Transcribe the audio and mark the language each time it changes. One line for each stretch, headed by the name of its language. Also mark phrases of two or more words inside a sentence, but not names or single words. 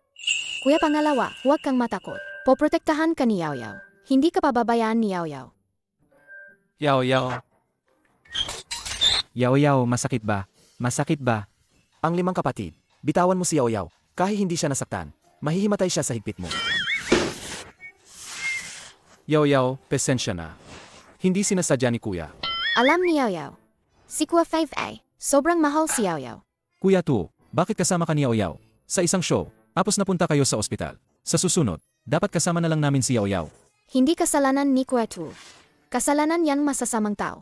Filipino: Kuya pangalawa, huwag kang matakot. Poprotektahan ka ni Yao Yao. Hindi ka pababayaan ni Yao Yao. Yao Yao. Yao Yao, masakit ba? Masakit ba? Ang 5 kapatid. Bitawan mo si Yao Yao. Kahit hindi siya nasaktan, mahihimatay siya sa higpit mo. Yao Yao, pesensya na. Hindi sinasadya ni Kuya. Alam ni Yao Yao. Si Kuya 5 ay, sobrang mahal si Yao Yao. Kuya 2, bakit kasama ka ni Yao Yao? Sa isang show, tapos napunta kayo sa ospital. Sa susunod, dapat kasama na lang namin si Yao Yao. Hindi kasalanan ni Kuya Tu. Kasalanan yan masasamang tao.